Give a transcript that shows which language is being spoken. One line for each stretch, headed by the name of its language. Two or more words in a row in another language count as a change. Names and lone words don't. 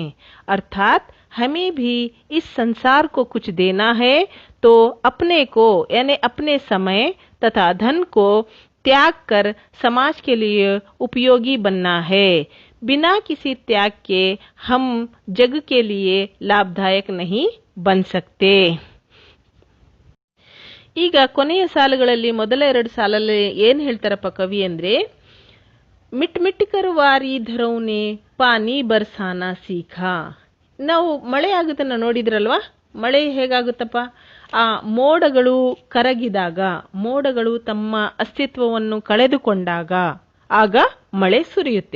Hindi: अर्थात हमें भी इस संसार को कुछ देना है तो अपने को यानी अपने समय तथा धन को त्याग कर समाज के लिए उपयोगी बनना है। बिना किसी त्याग के हम जग के लिए लाभदायक नहीं बन सकते।
Kannada: ಈಗ ಕೊನೆಯ ಸಾಲುಗಳಲ್ಲಿ ಮೊದಲ 2 ಸಾಲಲ್ಲಿ ಏನ್ ಹೇಳ್ತಾರಪ್ಪ ಕವಿ ಅಂದ್ರೆ,
Hindi: मिट मिट कर वारि धरौने पानी बरसाना सीखा.
Kannada: ನಾವು ಮಳೆ ಆಗುತ್ತನ್ನ ನೋಡಿದ್ರಲ್ವಾ? ಮಳೆ ಹೇಗಾಗುತ್ತಪ್ಪ, ಆ ಮೋಡಗಳು ಕರಗಿದಾಗ, ಮೋಡಗಳು ತಮ್ಮ ಅಸ್ತಿತ್ವವನ್ನು ಕಳೆದುಕೊಂಡಾಗ ಆಗ ಮಳೆ ಸುರಿಯುತ್ತೆ.